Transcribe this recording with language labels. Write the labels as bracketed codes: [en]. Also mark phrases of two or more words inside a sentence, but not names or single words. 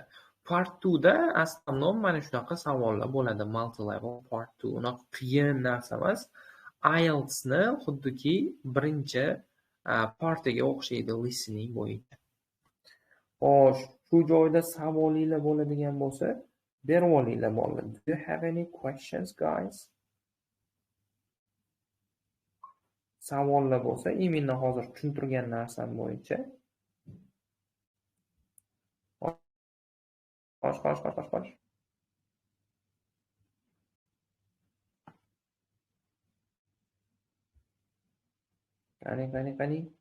[uz] Part 2 da aslan mana shunaqa savollar bo'ladi. Multi-level part 2. Unaqa qiyin narsa emas. IELTS ni xuddiki birinchi partiga o'xshaydi listening bo'yicha. Xo'sh, shu joyda savolinglar bo'ladigan bo'lsa, berib olinglar bolalar. [en] Do you have any questions, guys? [uz] Savollar bo'lsa, именно hozir tushuntirgan narsam bo'yicha. Qosh. Qani.